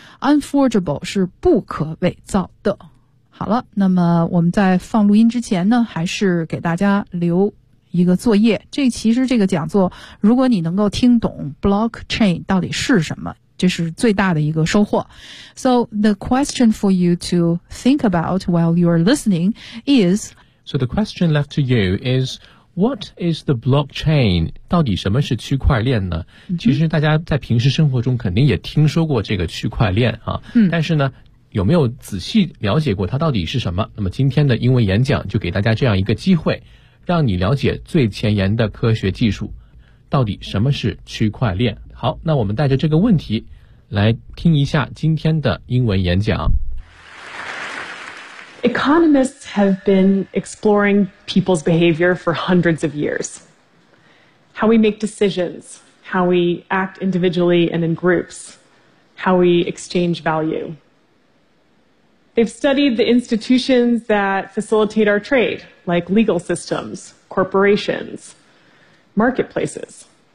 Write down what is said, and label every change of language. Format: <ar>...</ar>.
<zh>unforgeable 是不可伪造的。好了，那么我们在放录音之前呢还是给大家留一个作业，这其实这个讲座如果你能够听懂 blockchain 到底是什么，这是最大的一个收获。</zh> <en>So the question for you to think about while you are listening is, So the question left to you is, What is the blockchain?</en> <zh>到底什么是区块链呢？其实大家在平时生活中肯定也听说过这个区块链啊，但是呢有没有仔细了解过它到底是什么？那么今天的英文演讲就给大家这样一个机会，让你了解最前沿的科学技术，到底什么是区块链。好，那我们带着这个问题来听一下今天的英文演讲。</zh> <en>Economists have been exploring people's behavior for hundreds of years. How we make decisions, how we act individually and in groups, how we exchange value. They've studied the institutions that facilitate our trade, like legal systems, corporations, marketplaces.</en>